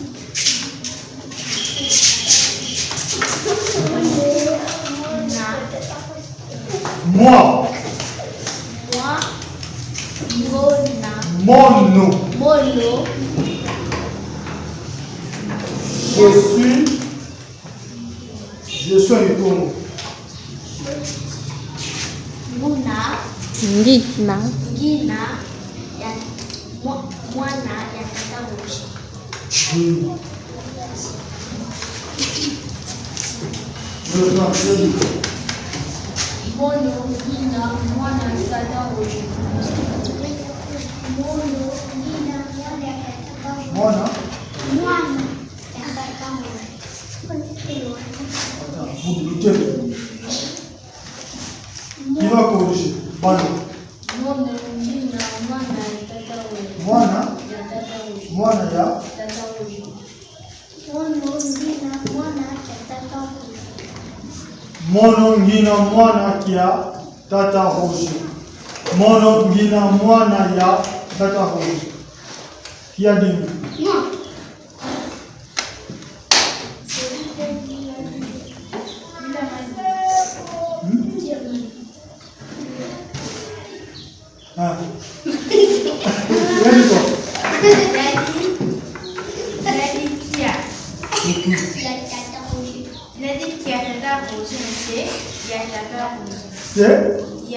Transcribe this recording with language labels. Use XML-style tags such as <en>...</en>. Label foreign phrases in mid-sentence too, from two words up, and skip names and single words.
<fr>Moi.</fr> <ktu>Mono.</ktu> <fr>Je suis un ikono.</fr> <ktu>Ngina. Mwana ya Tata Roger. Mono, Ngina, mwana ya Tata Roger. Mwana.</ktu> <fr>Vous doutez. Qui va corriger?</fr> <ktu>Mwana. Mwana ya Mono ngina mwana kia Tata Roger. Mono ngina mwana ya Tata Roger.</ktu> <fr>Qui a dit? Moi. Ah.</fr> <en>Ready go. C'est?</en>